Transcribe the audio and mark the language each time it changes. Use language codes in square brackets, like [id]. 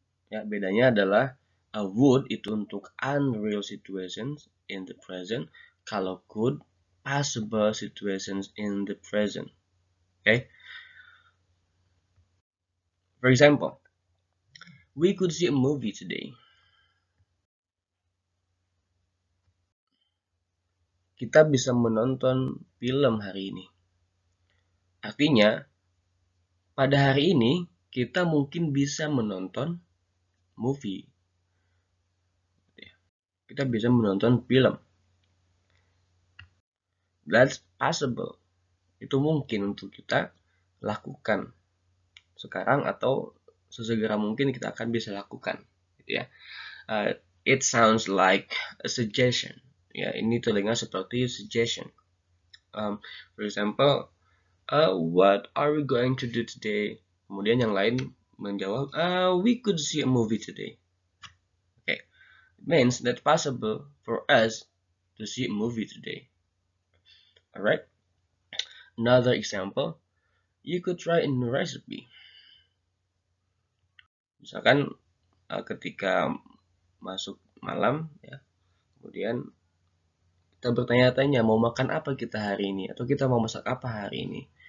[id] Ya, bedanya adalah [en] would [id] itu untuk [en] unreal situations in the present, [id] kalau [en] could possible situations in the present. Okay? For example, we could see a movie today. [id] Kita bisa menonton film hari ini. Artinya, pada hari ini kita mungkin bisa menonton movie. Kita bisa menonton film. [en] That's possible. [id] Itu mungkin untuk kita lakukan sekarang atau sesegera mungkin kita akan bisa lakukan, gitu ya. [en] It sounds like a suggestion. [id] Ya, ini terdengar seperti suggestion. [en] For example, what are we going to do today? [id] Kemudian yang lain menjawab, [en] we could see a movie today. It means that possible for us to see a movie today. Alright. Another example, you could try a new recipe. [id] Misalkan ketika masuk malam ya, kemudian kita bertanya-tanya mau makan apa kita hari ini atau kita mau masak apa hari ini.